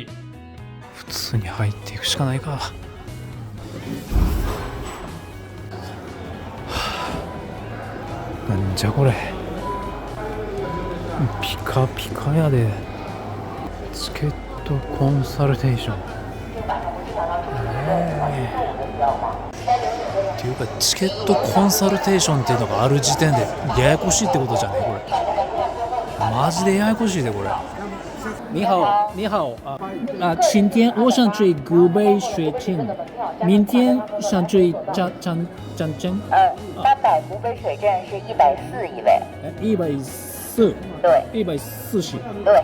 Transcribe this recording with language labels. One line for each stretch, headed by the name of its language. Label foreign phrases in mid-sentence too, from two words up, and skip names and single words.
Japanese: 普通に入っていくしかないか。はあ、なんじゃこれ、ピカピカやで。チケットコンサルテーション、っていうかチケットコンサルテーションっていうのがある時点でややこしいってことじゃねこれ。マジでややこしいでこれ。
Chinese: 你好，你好今天我想追古北水镇，明天想追张镇。单摆古北水镇是140一位。 140。对。 140。对。